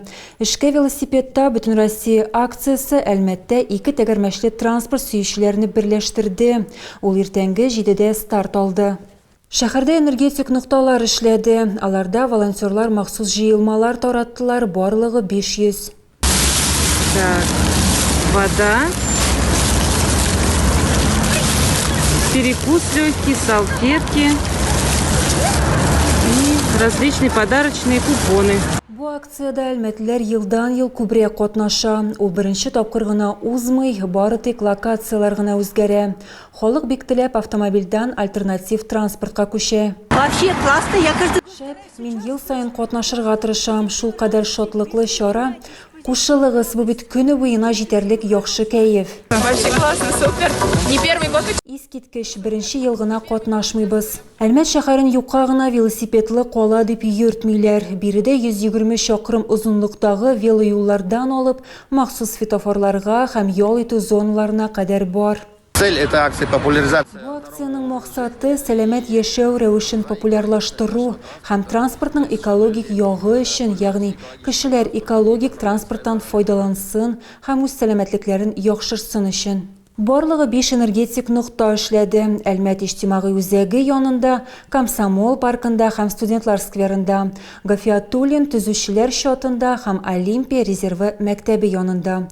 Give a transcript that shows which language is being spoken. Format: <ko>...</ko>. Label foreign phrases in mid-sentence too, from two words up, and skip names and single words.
<tt>Эшкә велосипедта Бөтен Россия акциясе Әлмәттә 2 тәгәрмәчле транспорт сөючеләрне берләштерде. Ул иртәнге 7-дә старт алды. Шәһәрдә энергетик нокталар эшләде. Аларда волонтерлар махсус җыелмалар тараттылар, барлыгы 500.</tt> <ru>Вода, перекус легкий, салфетки и различные подарочные купоны.</ru> <tt>Бу акциядә әлмәтләр елдан-ел күбрәк катнаша. Ул беренче тапкыр гына узмый, бары тик локациялар гына үзгәрә. Халык бик теләп автомобильдән альтернатив транспортка күчә.</tt> <ru>Вообще классно, я каждый...</ru> <tt>Мин ел сайын катнашырга тырышам. Шул кадәр шатлыклы чара. Кушылыгыз, бу бит көне буена җитәрлек яхшы кәеф.</tt> <ru>Вообще классно, супер. Не первый год.</ru> <tt>Искиткеч беренче ел гына катнашмыйбыз. Әлмәт шәһәрен юкка гына велосипедлы кала дип йөртмиләр. Биредә 120 чакрым озынлыктагы велоюллардан алып, махсус светофорларга һәм ял итү зоналарына кадәр бар.</tt> <ru>Цель этой акции – популяризация.</ru> <tt>Бу акциянең максаты сәламәт яшәү рәвешен популярлаштыру һәм транспортның экологик ягы өчен, ягъни кешеләр экологик транспорттан файдалансын һәм үз сәламәтлекләрен яхшыртсын өчен. Барлыгы 5 энергетик нокта эшләде. Әлмәт иҗтимагый үзәге янында, Комсомол паркында һәм Студентлар скверында, Гафиатуллин төзүчеләр чатында һәм Олимпия резервы мәктәбе янында.</tt>